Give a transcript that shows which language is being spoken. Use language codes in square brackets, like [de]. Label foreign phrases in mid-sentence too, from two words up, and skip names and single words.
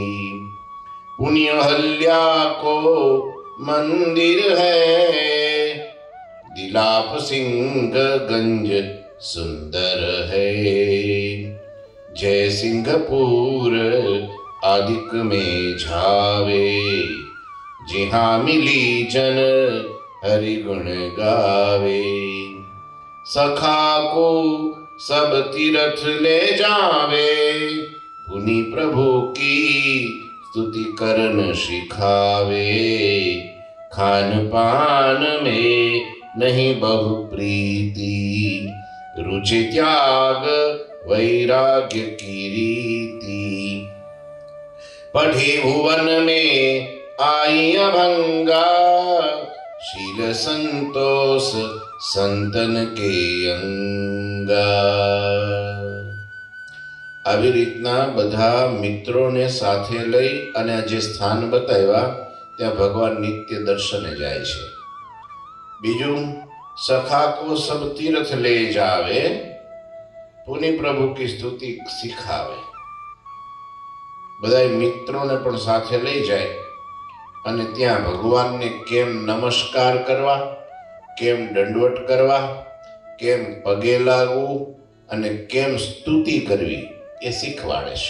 [hi] पुण्य हल्या को मंदिर है, दिलाप सिंह गंज सुंदर है। जय सिंहपुर आदिक में झावे, जिहाँ मिली जन हरि गुण गावे। सखा को सब तीर्थ ले जावे, पुनि प्रभु की स्तुति करन सिखावे। खान पान में नहीं बहु प्रीति, रुचि त्याग वैराग्य की रीति। पढ़ी भुवन में आई अभंगा, शील संतोष संतन के अंगा। [gu] આવી રીતના બધા મિત્રોને સાથે લઈ અને જે સ્થાન બતાવ્યા ત્યાં ભગવાન નિત્ય દર્શને જાય છે। [hi] બીજું, सखा को सब तीर्थ ले जावे, पुनि प्रभु की स्तुति सिखावे। [gu] બધા મિત્રોને પણ સાથે લઈ જાય અને ત્યાં ભગવાનને કેમ નમસ્કાર કરવા, કેમ દંડવટ કરવા, કેમ પગે લાગવું અને કેમ સ્તુતિ કરવી એ શીખવાડે છે।